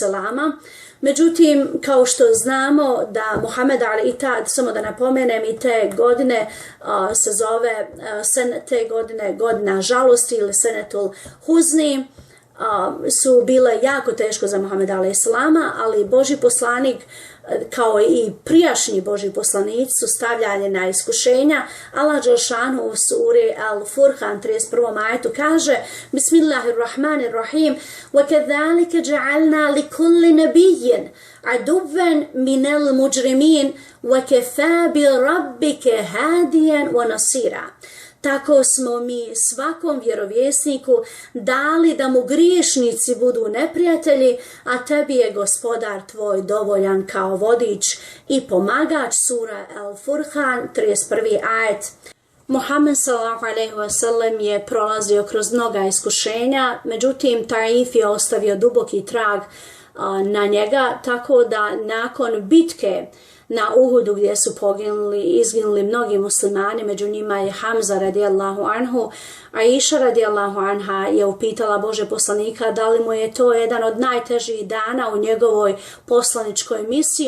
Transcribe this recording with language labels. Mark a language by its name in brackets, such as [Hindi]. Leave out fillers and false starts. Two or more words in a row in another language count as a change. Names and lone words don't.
[Bosnian] Međutim, kao što znamo da Muhammed samo da napomenem, i te godine se zove godina žalosti ili [Arabic] سنة الحزن, [Bosnian] su bile jako teško za Muhameda a.s. ali Božji poslanik kao i prijašnji Božji poslanici su stavljani na iskušenja. Allah dželešanu u suri Al-Furqan 31. ajetu kaže: [Arabic] Bismillahirrahmanirrahim, وَكَذَلِكَ جَعَلْنَا لِكُلِّ نَبِيٍّ عَدُوًّا مِنَ الْمُجْرِمِينَ وَكَفَى بِرَبِّكَ هَادِيًا وَنَصِيرًا. [Bosnian] Tako smo mi svakom vjerovjesniku dali da mu griješnici budu neprijatelji, a tebi je gospodar tvoj dovoljan kao vodič i pomagač. Sura Al-Furqan 31. ajet. Muhammed [Arabic] صلى الله عليه وسلم [Bosnian] je prolazio kroz mnoga iskušenja, međutim Taif je ostavio duboki trag na njega, tako da nakon bitke na Uhudu gdje su izginuli mnogi muslimani, među njima je Hamza [Arabic] رضي الله عنه, [Bosnian] Aisha [Arabic] رضي الله عنها [Bosnian] je upitala Božje poslanika da li mu je to jedan od najtežih dana u njegovoj poslaničkoj misiji.